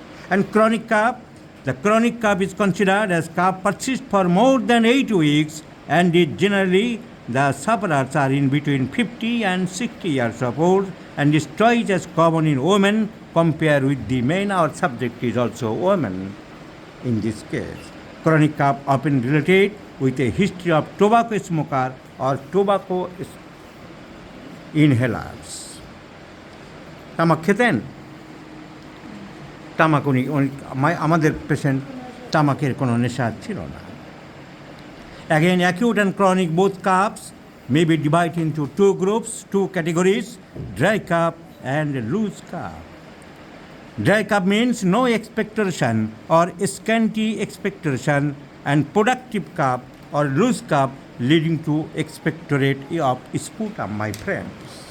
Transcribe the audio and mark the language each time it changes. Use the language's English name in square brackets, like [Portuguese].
[English] And chronic cough, the chronic cough is considered as cough persists for more than 8 weeks and is generally the sufferers are in between 50 and 60 years of old and is twice as common in women compared with the men. Our subject is also women in this case. Chronic cough often related with a history of tobacco smoker or tobacco inhalers. [Bangla] তামাক খেতেন? তামাক উনি আমাদের patient তামাকের কোনো নেশা ছিল না। [English] Again, acute and chronic both coughs may be divided into 2 groups, 2 categories, dry cough and loose cough. Dry cough means no expectoration or scanty expectoration, and productive cough or loose cough leading to expectorate of sputum, my friends.